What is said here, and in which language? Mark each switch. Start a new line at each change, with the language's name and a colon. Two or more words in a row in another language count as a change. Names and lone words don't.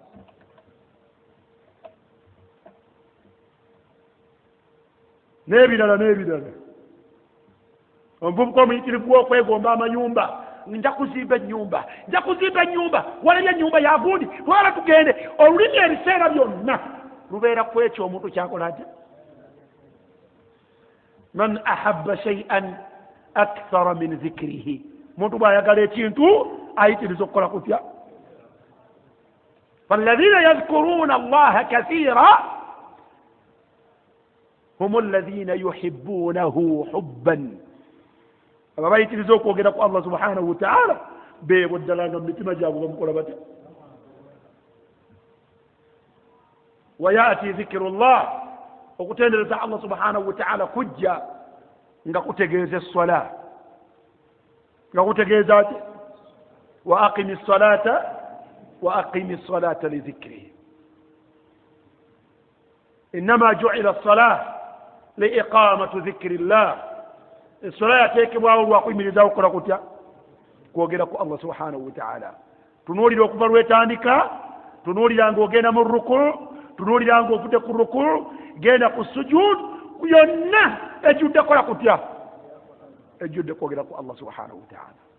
Ganda: n'ebirala omuvubuka omuyitirivu w'okwegomba amayumba, nja kuzimba ennyumba walabye ennyumba yagundi twala tugende. olulimi ebiseera byonna lubeera ku ekyo omuntu kyakola atya.
Arabic: من أحب شيئا أكثر من ذكره,
Ganda: omuntu bw'ayagala ekintu ayitiriza okukola kutya.
Arabic: فالذين يذكرون الله كثيرا هم الذين يحبونه حبا.
Ganda: aba bayitiriza okwogera ku Allah
Arabic: سبحانه وتعالى
Ganda: beebo ddala nga mitima gyabwe bamukola batya.
Arabic: ويأتي ذكر الله,
Ganda: okutendereza Allah
Arabic: سبحانه وتعالى
Ganda: kujja nga kutegeeza essala, nga kutegeeza ati
Arabic: وأقم الصلاة لذكري. إنما جعلت الصلاة لإقامة ذكر الله,
Ganda: essala yateekebwawo lwakuyimirizawo okukola kutya, kwogera ku Allah
Arabic: سبحانه وتعالى.
Ganda: tunuulira okuva lwetandika, tunuulira ng'ogenda mu ruku, tunuulira ng'ovudde ku ruku, genda ku sujud, yonna ejjudde kola kutya, ejjudde kwogera ku Allah
Arabic: سبحانه وتعالى.